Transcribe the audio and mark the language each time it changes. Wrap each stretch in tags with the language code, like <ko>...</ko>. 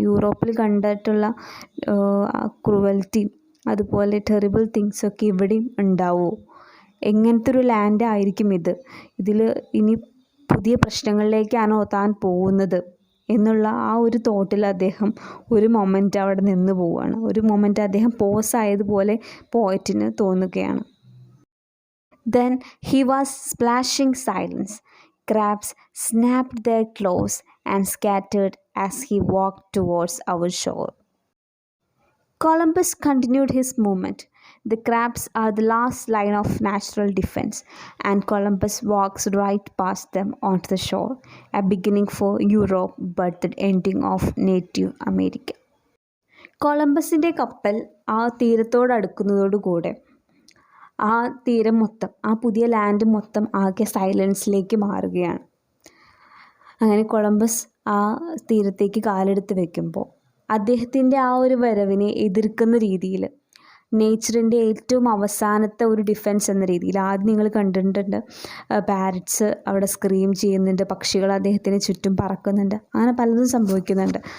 <ml>യൂറോപ്പിൽ കണ്ടിട്ടുള്ള ക്രൂവൽറ്റി അതുപോലെ ടെറിബിൾ തിങ്സൊക്കെ ഇവിടെയും ഉണ്ടാവുമോ? എങ്ങനത്തെ ഒരു ലാൻഡ് ആയിരിക്കും ഇതിൽ ഇനി പുതിയ പ്രശ്നങ്ങളിലേക്കാണോ താൻ പോകുന്നത് എന്നുള്ള ആ ഒരു തോട്ടിൽ അദ്ദേഹം ഒരു മൊമെൻ്റ് അവിടെ നിന്ന് പോവുകയാണ്. ഒരു മൊമെൻ്റ് അദ്ദേഹം പോസ് ആയതുപോലെ പോയറ്റിന് തോന്നുകയാണ്.</ml> <en>Then he was splashing silence. Crabs snapped their claws and scattered as he walked towards our shore. Columbus continued his movement. The crabs are the last line of natural defense, and Columbus walks right past them onto the shore, a beginning for Europe but the ending of Native America.</en> <ml>കൊളംബസിൻ്റെ കപ്പൽ ആ തീരത്തോടടുക്കുന്നതോടുകൂടെ ആ തീരം മൊത്തം, ആ പുതിയ land മൊത്തം ആകെ സൈലൻസിലേക്ക് മാറുകയാണ്. അങ്ങനെ കൊളംബസ് ആ തീരത്തേക്ക് കാലെടുത്ത് വെക്കുമ്പോൾ അദ്ദേഹത്തിൻ്റെ ആ ഒരു വരവിനെ എതിർക്കുന്ന രീതിയിൽ നേച്ചറിൻ്റെ ഏറ്റവും അവസാനത്തെ ഒരു ഡിഫെൻസ് എന്ന രീതിയിൽ ആദ്യം നിങ്ങൾ കണ്ടിട്ടുണ്ട്, പാരറ്റ്സ് അവിടെ സ്ക്രീം ചെയ്യുന്നുണ്ട്, പക്ഷികൾ അദ്ദേഹത്തിന് ചുറ്റും പറക്കുന്നുണ്ട്, അങ്ങനെ പലതും സംഭവിക്കുന്നുണ്ട്.</ml>